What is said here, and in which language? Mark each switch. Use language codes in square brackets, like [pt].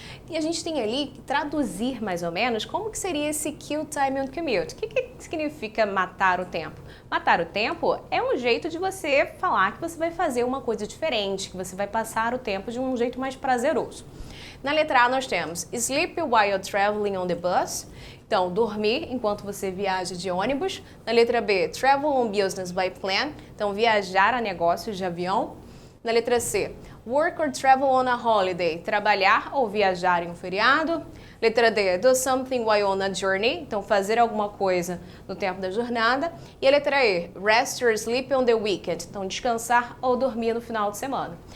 [pt] E a gente tem ali que traduzir mais ou menos como que seria esse [en] kill time on commute. [pt] O que significa matar o tempo? Matar o tempo é um jeito de você falar que você vai fazer uma coisa diferente, que você vai passar o tempo de um jeito mais prazeroso. [en] Na letra A nós temos sleep while traveling on the bus. [pt] Então, dormir enquanto você viaja de ônibus. [en] Na letra B, travel on business by plane. [pt] Então, viajar a negócios de avião. Na letra C, [en] work or travel on a holiday, [pt] trabalhar ou viajar em um feriado. Letra D, [en] do something while on a journey, [pt] então fazer alguma coisa no tempo da jornada. E a letra E, [en] rest or sleep on the weekend, [pt] então descansar ou dormir no final de semana.